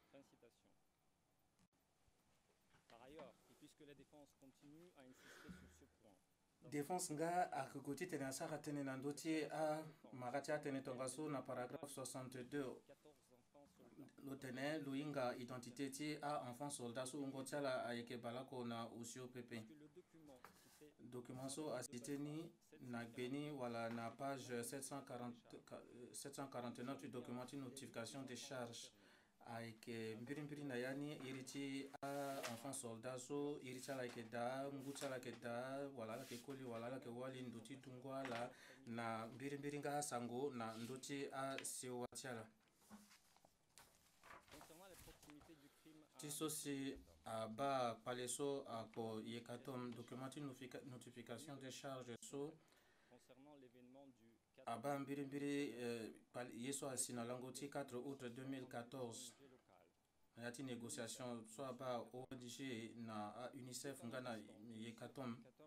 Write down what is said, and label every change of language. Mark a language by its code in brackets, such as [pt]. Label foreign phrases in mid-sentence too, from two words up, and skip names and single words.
[sg] défense nga akokoti tene asara tene na ndoti a marati atene tongaso na paragraphe 62 lotene luinga identité ti a [fr] enfant soldat [sg] so ungo ti ala ayeke balako na usio pepe document so acité ni na gbeni wala na page 749 [fr] du document [sg] ti [fr] notification de charge [sg] ayeke mbiri na yani iri ti a [fr] enfant soldat [sg] so iri ti ala yeke da ngu ti ala yeke da wala ala yeke koli wala ala yeke wali ndo ti dungu ala na mbiri nga asango na ndö ti asewa ti ala ti so si aba kpale so akpo yeka tongana document ti [fr] notification de charge [sg] so aba mbiri ye so asi na lango ti 4 août 2014 na ya ti négociation so aba ONG na UNICEF nga na yeka tongana